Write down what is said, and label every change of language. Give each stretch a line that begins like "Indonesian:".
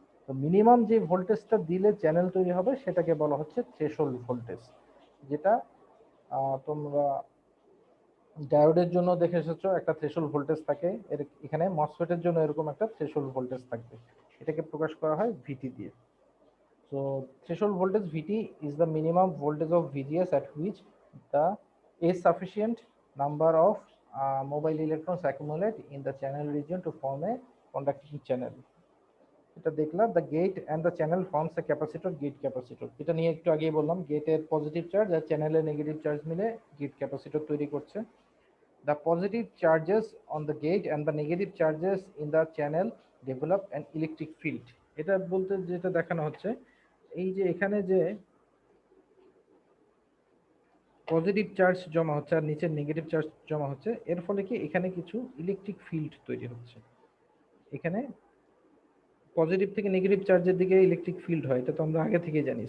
Bangla: তো মিনিমাম যে ভোল্টেজটা দিলে চ্যানেল তৈরি হবে সেটাকে বলা হচ্ছে থ্রেশহোল্ড ভোল্টেজ, যেটা তোমরা ডায়োডের জন্য দেখে এসেছো, একটা থ্রেশহোল্ড ভোল্টেজ থাকে, এর এখানে মসফেটের জন্য এরকম একটা থ্রেশহোল্ড ভোল্টেজ থাকবে, এটাকে প্রকাশ করা হয় ভিটি দিয়ে।
English: So threshold voltage VT is the minimum voltage of VGS at which the a sufficient number of mobile electrons accumulate in the channel region to form a conducting channel.
Bangla: এটা দেখলাম,
English: the gate and the channel forms a capacitor, gate capacitor।
Bangla: এটা নিয়ে একটু আগেই বললাম, গেটের positive charge আর চ্যানেলের negative charge মিলে গেট ক্যাপাসিটর তৈরি করছে।
English: The positive charges on the gate and the negative charges in the channel develop an electric field।
Bangla: এটা বলতে যেটা দেখানো হচ্ছে, এই যে এখানে যে পজিটিভ চার্জ জমা হচ্ছে আর নিচে নেগেটিভ চার্জ জমা হচ্ছে, এর ফলে কি এখানে কিছু ইলেকট্রিক ফিল্ড তৈরি হচ্ছে। এখানে পজিটিভ থেকে নেগেটিভ চার্জের দিকে ইলেকট্রিক ফিল্ড হয়, এটা তো আমরা আগে থেকে জানি।